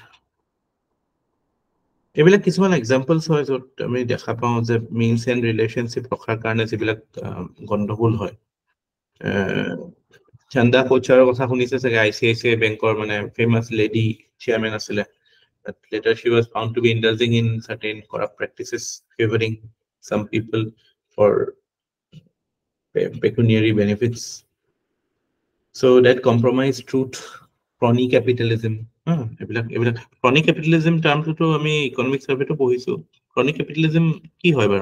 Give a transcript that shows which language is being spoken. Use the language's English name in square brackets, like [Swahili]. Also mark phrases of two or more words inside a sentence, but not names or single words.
[Assamese] এইবিলাক কিছুমান এক্সাম্পলছ হয় য'ত আমি দেখা পাওঁ যে [English] means and relationship [Assamese] ৰখাৰ কাৰণে যিবিলাক গণ্ডগোল হয় চন্দা কোচাৰৰ কথা শুনিছে চাগে ICICI বেংকৰ মানে ফেমাছ লেডি চেয়াৰমেন আছিলে [English] but later she was found to be indulging in certain corrupt practices favoring some people for pecuniary benefits. So that compromised truth, crony capitalism. Crony capitalism [Assamese] termটো আমি [English] economic surveyটো [Assamese] পঢ়িছো. [English] Crony capitalism [Assamese] কি হয় বাৰু?